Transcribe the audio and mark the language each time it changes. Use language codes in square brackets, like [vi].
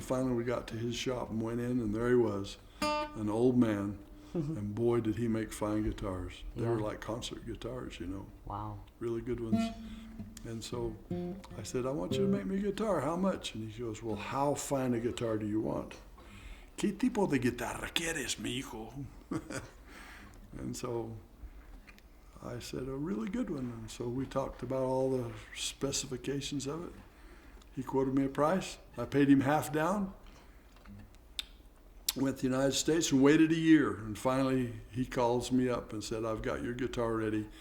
[en] Finally, we got to his shop and went in, and there he was, an old man. And boy, did he make fine guitars. They were like concert guitars, you know. Wow. Really good ones. And so I said, I want you to make me a guitar. How much? And he goes, well, how fine a guitar do you want? [es] ¿Qué tipo de guitarra quieres, mi hijo? [en] And so I said, a really good one. And so we talked about all the specifications of it. He quoted me a price. I paid him half down. Went to the United States and waited a year. And finally, he calls me up and said, I've got your guitar ready.